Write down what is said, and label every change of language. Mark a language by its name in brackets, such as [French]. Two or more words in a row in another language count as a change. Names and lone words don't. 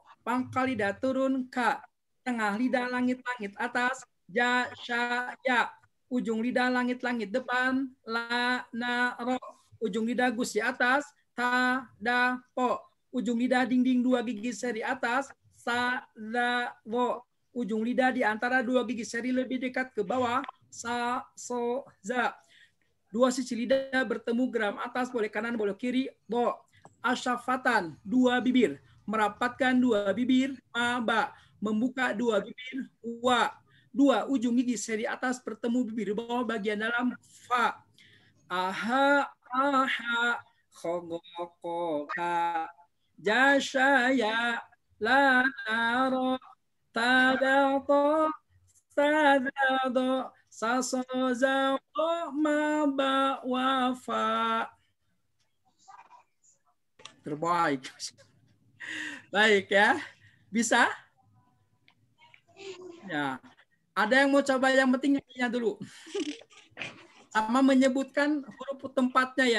[Indonesian] Pangkal lidah turun, ka. Tengah lidah langit-langit atas, ja, sya, ya. Ujung lidah langit-langit depan, la, na, ro. Ujung lidah gus di atas, ta, da, po. Ujung lidah dinding dua gigi seri atas, sa, da, wo. Ujung lidah di antara dua gigi seri lebih dekat ke bawah, sa, so, za. Dua sisi lidah bertemu geram atas, boleh kanan, boleh kiri, bo. Asyafatan, dua bibir. Merapatkan dua bibir, maba. Membuka dua bibir, wa. Dua ujung gigi seri atas bertemu bibir bawah bagian dalam, fa. Aha, aha. Khogokoka. Jashaya. La naro. Tadato. Tadado. Sasozawo. Maba. Wafa. Terbaik. Baik ya. Bisa? Ya. Ada yang mau coba yang penting nyanyinya dulu. Sama menyebutkan huruf tempatnya ya.